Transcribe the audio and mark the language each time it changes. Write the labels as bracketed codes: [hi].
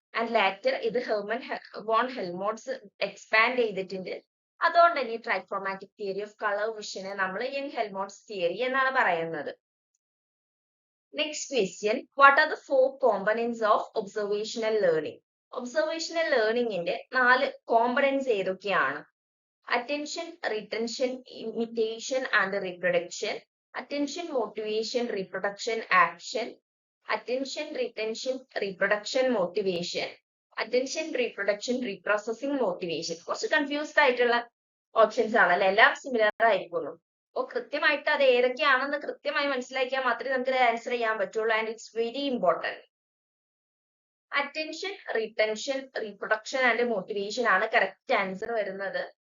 [ml] And lateral ഇത് Hermann von ഹെൽമോട്ട്സ് expand ചെയ്തിട്ടുണ്ട്. അതുകൊണ്ട് തന്നെ ട്രൈക്രോമാറ്റിക് തിയറി ഓഫ് കളർ വിഷനെ നമ്മൾ യങ് ഹെൽമോട്ട്സ് തിയറി എന്നാണ് പറയുന്നത്. [en] Next question, what are the 4 components of observational learning? [ml] Observational ലേണിംഗിന്റെ 4 കോമ്പണൻസ് ഏതൊക്കെയാണ്? [en] Attention, retention, imitation and reproduction, attention, motivation, reproduction, action, attention, retention, reproduction, motivation, attention, reproduction, reprocessing, motivation. [ml] കുറച്ച് confused ആയിട്ടുള്ള options ആണല്ലേ? എല്ലാം similar ആയിരിക്കുന്നു. അപ്പോൾ കൃത്യമായിട്ട് അത് ഏതൊക്കെയാണെന്ന് കൃത്യമായി മനസ്സിലാക്കിയാൽ മാത്രമേ നമുക്ക് ആൻസർ ചെയ്യാൻ പറ്റുള്ളൂ. [en] And it's very important. Attention, retention, reproduction and motivation [ml] ആണ് കറക്റ്റ് ആൻസർ വരുന്നത്.